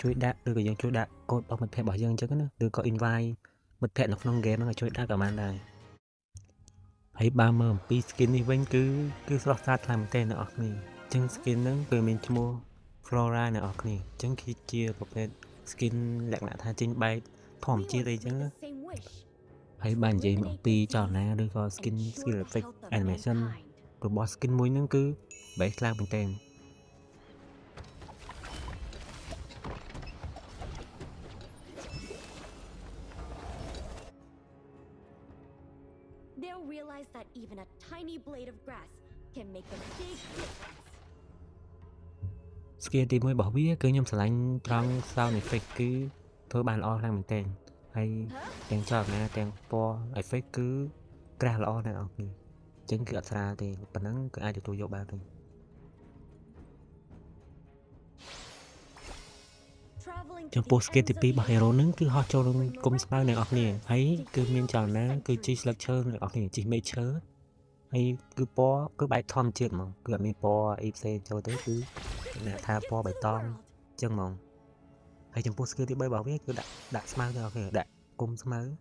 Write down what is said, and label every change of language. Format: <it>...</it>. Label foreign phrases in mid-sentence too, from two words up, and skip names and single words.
<km>ជួយដាក់ឬក៏យើងជួយដាក់កូដរបស់មិត្តភ័ក្តិរបស់យើងអញ្ចឹងណាឬក៏ invite មិត្តភ័ក្តិនៅក្នុង game ហ្នឹងឲ្យជួយដាក់ក៏បានដែរហើយបើមើលអំពី skin នេះវិញគឺស្រស់ស្អាតខ្លាំងមែនទែនអ្នកនរគ្នាអញ្ចឹង skin ហ្នឹងគឺមានឈ្មោះ Flora អ្នកនរគ្នាអញ្ចឹងគឺជាប្រភេទ skin លក្ខណៈថាចេញបែបធម្មជាតិអីចឹងណាហើយបើនិយាយអំពីចលនាឬក៏</km> <en>skin skill effect animation</en> <km>របស់ skin មួយហ្នឹងគឺបែបខ្លាំងមែនទែន</km> <en>They'll realize that even a tiny blade of grass can make a big difference.</en> <km>skill ទី1របស់វាគឺខ្ញុំឆ្លាញ់ត្រង់</km> <en>sound effect</en> <km>គឺធ្វើបានល្អខ្លាំងមែនទែនហើយទាំងចលនាទាំងពណ៌ effect គឺក្រាស់ល្អណាស់អ្នកនរគ្នាអញ្ចឹងគឺអត់ស្រាលទេប៉ុណ្ណឹងគឺអាចទទួលយកបានទេ ចំពោះ skill ទី2របស់ hero ហ្នឹងគឺហោះចូលនឹងគុំស្មៅអ្នកនរគ្នាហើយគឺមានចលនាគឺជីស្លឹកឈើអ្នកនរគ្នាជីមែកឈើហើយគឺពណ៌គឺបែបធម្មជាតិហ្មងគឺអត់មានពណ៌អីផ្សេងចូលទេគឺអ្នកថាពណ៌បៃតងអញ្ចឹងហ្មងហើយចំពោះ skill ទី3របស់វាគឺដាក់ស្មៅអ្នកនរគ្នាដាក់គុំស្មៅ</km>